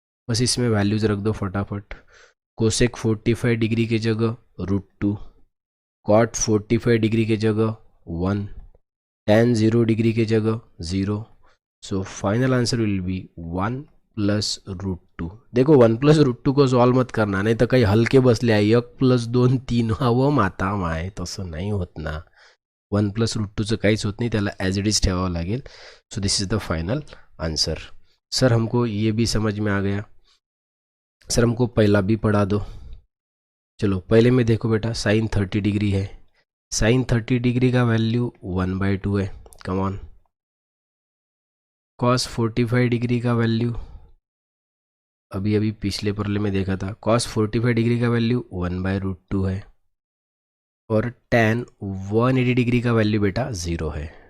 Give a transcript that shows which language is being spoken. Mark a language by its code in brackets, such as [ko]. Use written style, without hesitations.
[hi] बस इसमें वैल्यूज रख दो फटाफट। कोसेक 45 डिग्री की जगह √2, कॉट 45 डिग्री की जगह 1, tan 0 डिग्री की जगह 0। [en] So final answer will be 1 plus √2। [hi] देखो 1 प्लस √2 को सॉल्व मत करना, [mr] नाही तर काही हलके बसले आहे 1 + 2 3 व माता माय, तसं नाही होत ना। 1 प्लस √2चं काहीच होत नाही, त्याला [en] as it is [mr] ठेवावं लागेल। [en] So this is the final answer. [hi] Sir हमको ये भी समझ में आ गया, सर हमको पहला भी पढ़ा दो। चलो पहले में देखो बेटा साइन 30 डिग्री है, साइन 30 डिग्री का वैल्यू 1/2 है, [en] Come on. [hi] कॉस 45 डिग्री का वैल्यू अभी अभी पिछले प्रॉब्लम में देखा था, कॉस 45 डिग्री का वैल्यू 1/√2 है, और tan 180 डिग्री का वैल्यू बेटा 0 है।